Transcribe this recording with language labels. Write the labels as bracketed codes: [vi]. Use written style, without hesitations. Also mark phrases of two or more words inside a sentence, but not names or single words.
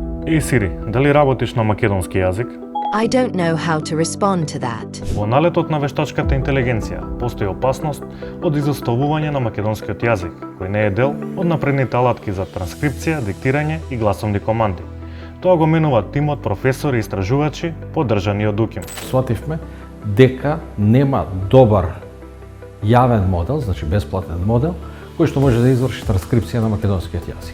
[mk] Еј Сири, дали работиш на македонски јазик? [en] I don't know how to respond to that. [mk] Во налетот на вештачката интелигенција постои опасност од изоставување на македонскиот јазик, кој не е дел од напредните алатки за транскрипција, диктирање и гласовни команди. Тоа го менува тимот професори и истражувачи поддржани од УКИМ. Свативме дека нема добар јавен модел, значи бесплатен модел, кој што може да изврши транскрипција на македонскиот јазик.